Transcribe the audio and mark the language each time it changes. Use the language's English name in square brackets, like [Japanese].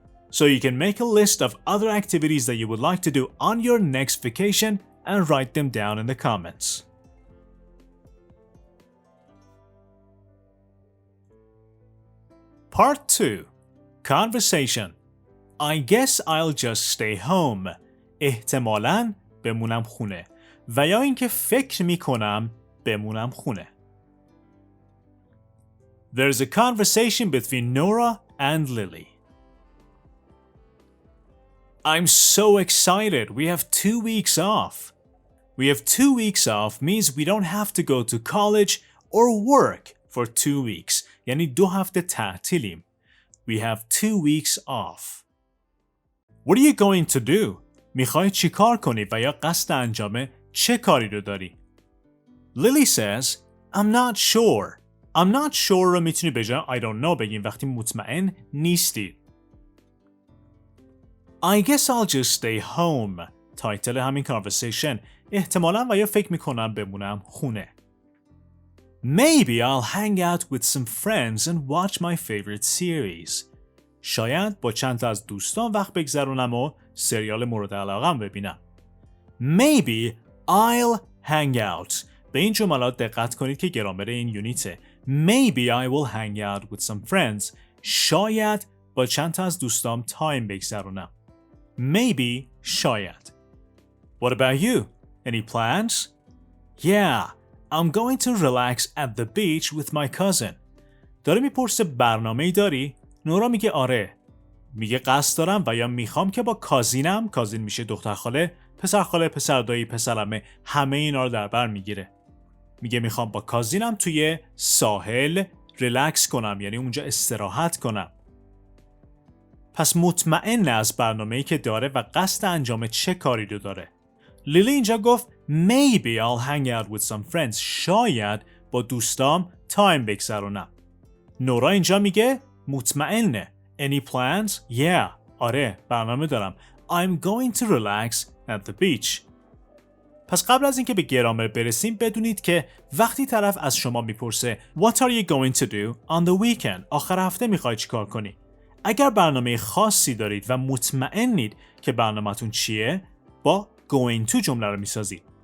[English] So you can make a list of other activities that you would like to do on your next vacation and write them down in the comments. Part 2. Conversation. I guess I'll just stay home. [Persian] احتمالاً بمونم خونه. و یا اینکه فکر میکنم بمونم خونه. [English] There's a conversation between Nora and Lily. I'm so excited. We have 2 weeks off. We have 2 weeks off means we don't have to go to college or work for 2 weeks. [Persian] یعنی 2 هفته تعطیلیم. [English] We have 2 weeks off. What are you going to do? [Persian] میخوای چی کار کنی و یا قصد انجام چه کاری رو داری؟ [English] Lily says, I'm not sure. I'm not sure [Persian] رو میتونی به جای [English] I don't know [Persian] بگیم وقتی مطمئن نیستی. [English] I guess I'll just stay home. [Persian] تایتل همین conversation. احتمالاً و یا فکر میکنم بمونم خونه. [English] Maybe I'll hang out with some friends and watch my favorite series. [Persian] شاید با چند تا از دوستان وقت بگذرونم و سریال مورد علاقه‌ام ببینم. [English] Maybe I'll hang out. [Persian] به این جملات دقت کنید که گرامر این یونیته. [English] Maybe I will hang out with some friends. [Persian] شاید با چند تا از دوستام تایم بگذرونم. [English] Maybe شاید. What about you? Any plans? Yeah, I'm going to relax at the beach with my cousin. [Persian] داره میپرسه برنامه‌ای داری؟ نورا میگه آره. میگه قصد دارم و یا میخوام که با کازینم، کازین میشه دختر خاله، پسر خاله، پسر دایی، پسرعمه، همه اینا رو در بر میگیره. میگه میخوام با کازینم توی ساحل ریلکس کنم، یعنی اونجا استراحت کنم. پس مطمئن از برنامه‌ای که داره و قصد انجام چه کاری رو داره. لیلی اینجا گفت [English] Maybe I'll hang out with some friends. [Persian] شاید با دوستام تایم بگذرونم. نورا اینجا میگه مطمئنه. [English] Any plans? Yeah. [Persian] آره، برنامه دارم. [English] I'm going to relax at the beach. [Persian] پس قبل از اینکه به گرامر برسیم بدونید که وقتی طرف از شما میپرسه [English] What are you going to do on the weekend? [Persian] آخر هفته میخوای چی کار کنی؟ اگر برنامه خاصی دارید و مطمئنید که برنامه‌تون چیه، با [English] going to [Persian] جمله رو میسازید.